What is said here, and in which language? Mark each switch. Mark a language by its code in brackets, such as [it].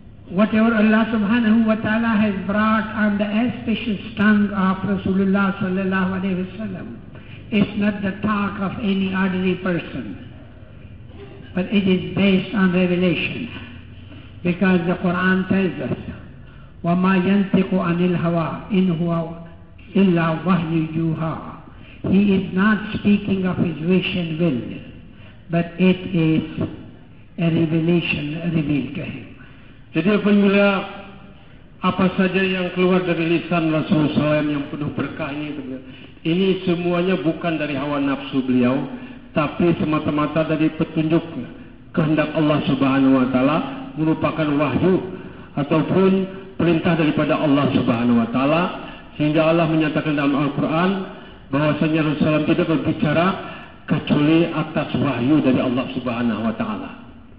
[en] Whatever Allah subhanahu wa ta'ala has brought on the auspicious tongue of Rasulullah sallallahu alayhi wa sallam, it's not the talk of any ordinary person, but it is based on revelation. Because the Quran tells us, [ar] وَمَا يَنْتِقُ عَنِ الْهَوَىٰ إِنْ هُوَ إِلَّا وَحْيٌ يُوحَىٰ. [en] He is not speaking of his wish and will, but it is a revelation revealed to him. [id] Jadi apabila apa saja yang keluar dari lisan Rasulullah SAW yang penuh berkah ini semuanya bukan dari hawa nafsu beliau, tapi semata-mata dari petunjuk kehendak Allah Subhanahu wa taala, merupakan wahyu ataupun perintah daripada Allah Subhanahu wa taala, sehingga Allah menyatakan dalam Al-Qur'an bahwasanya Rasulullah SAW tidak berbicara kecuali atas wahyu dari Allah Subhanahu wa taala.